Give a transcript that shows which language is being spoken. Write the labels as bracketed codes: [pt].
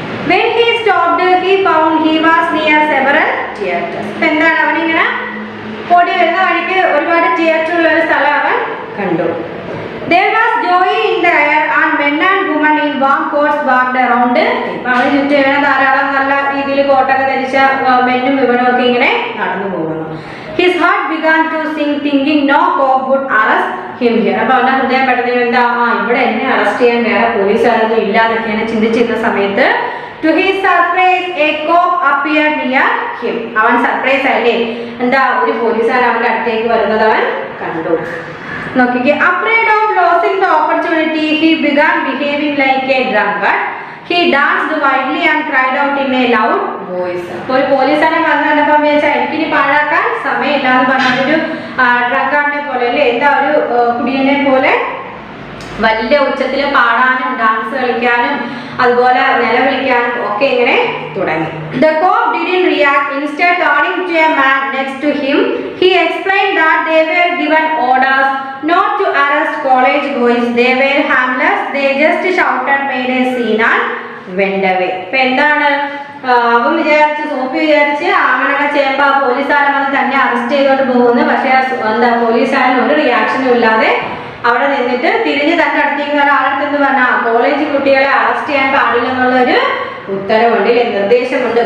[en] When he stopped, he found he was near several theaters. [ml] എന്താണ് അവനിങ്ങനെ ഓടി വരുന്ന വഴിക്ക് ഒരുപാട് തിയേറ്റർ ഉള്ള ഒരു സ്ഥലം അവൻ കണ്ടു. [en] There was joy in the air and men and women in warm coats walked around. [ml] അവന് ചുറ്റും ഇങ്ങനെ ധാരാളം നല്ല രീതിയിൽ കോട്ടൊക്കെ ധരിച്ച മെന്നും ഇവനും ഒക്കെ ഇങ്ങനെ നടന്നു പോകുന്നു. [en] His heart began to sink, thinking no cop would arrest him here. [ml] അപ്പോൾ അവന്റെ ഹൃദയം പെട്ടെന്ന് എന്താ ഇവിടെ എന്നെ അറസ്റ്റ് ചെയ്യാൻ വേറെ പോലീസുകാരൊന്നും ഇല്ല എന്നൊക്കെയാണ് ചിന്തിച്ചിരുന്ന സമയത്ത് [en] to his surprise a cop appeared near him. [ml] അവൻ സർപ്രൈസ് ആയില്ലേ എന്താ ഒരു പോലീസുകാരൻ അവന്റെ അടുത്തേക്ക് വരുന്നത് അവൻ കണ്ടു. നോക്കിക്കേ. [en] Afraid of losing the opportunity, he began behaving like a drunkard. He danced wildly and cried out in a loud voice. [ml] അപ്പോൾ ഒരു പോലീസുകാരൻ വന്നപ്പോൾ വിചാരിച്ചാൽ എനിക്കിനി പാഴാക്കാൻ സമയമില്ല എന്ന് പറഞ്ഞൊരു ഡ്രങ്കാർഡിനെ പോലെ അല്ലേ എന്താ ഒരു കുടിയനെ പോലെ വലിയ ഉച്ചത്തിൽ പാടാനും ഡാൻസ് കളിക്കാനും അതുപോലെ നിലവിളിക്കാനും ഒക്കെ ഇങ്ങനെ തുടങ്ങി. [en] The cop didn't react. Instead, turning to a man next to him, he explained that they were given orders not to arrest college boys. They were harmless. They just shouted, made a scene and went away. [ml] ഇപ്പൊ എന്താണ് അവൻ വിചാരിച്ച് സോഫി വിചാരിച്ച് അങ്ങനെയൊക്കെ ചെയ്യുമ്പോൾ ആ പോലീസുകാരൻ വന്ന് തന്നെ അറസ്റ്റ് ചെയ്തോണ്ട് പോകുന്നു. പക്ഷെ എന്താ പോലീസുകാരൻ ഒരു റിയാക്ഷനും ഇല്ലാതെ അവിടെ നിന്നിട്ട് തിരിഞ്ഞ് തന്റെ അടുത്തേക്ക് ഒരാളെടുത്തെന്ന് പറഞ്ഞാൽ കോളേജ് കുട്ടികളെ അറസ്റ്റ് ചെയ്യാൻ പാടില്ല എന്നുള്ളൊരു ഉത്തരവുണ്ട്, നിർദ്ദേശമുണ്ട്.